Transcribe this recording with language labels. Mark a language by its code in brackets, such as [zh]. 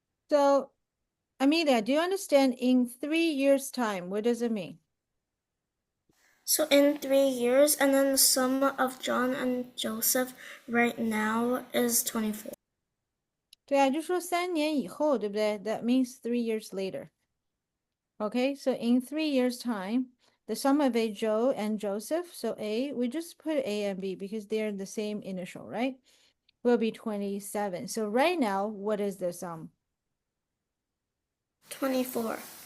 [en] So, Amelia, do you understand in 3 years' time? What does it mean? So in 3 years, and then the sum of John and Joseph right now is 24. [zh] 对啊，就说3年以后，对不对？ [en] That means 3 years later. Okay, so in 3 years' time, the sum of A, Joe and Joseph, so A, we just put A and B because they're the same initial, right? Will be 27. So right now, what is the sum? 24.